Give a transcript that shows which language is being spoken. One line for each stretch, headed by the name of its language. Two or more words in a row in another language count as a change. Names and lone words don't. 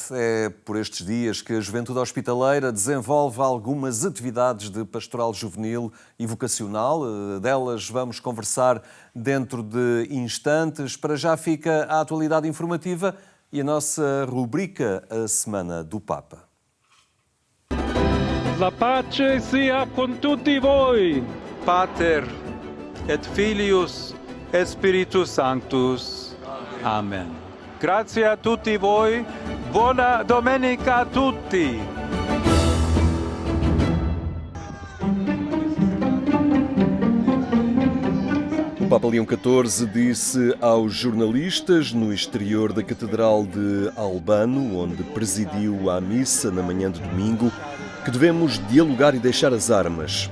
Portuguese: É por estes dias que a Juventude Hospitaleira desenvolve algumas atividades de pastoral juvenil e vocacional. Delas vamos conversar dentro de instantes. Para já fica a atualidade informativa e a nossa rubrica A Semana do Papa.
Italian: La pace sia con tutti voi.
Latin: Pater et Filius et Spiritus Sanctus. Amen.
Italian: Grazie a tutti voi. Buona domenica a tutti.
Portuguese: O Papa Leão XIV disse aos jornalistas no exterior da Catedral de Albano, onde presidiu a missa na manhã de domingo, que devemos dialogar e deixar as armas.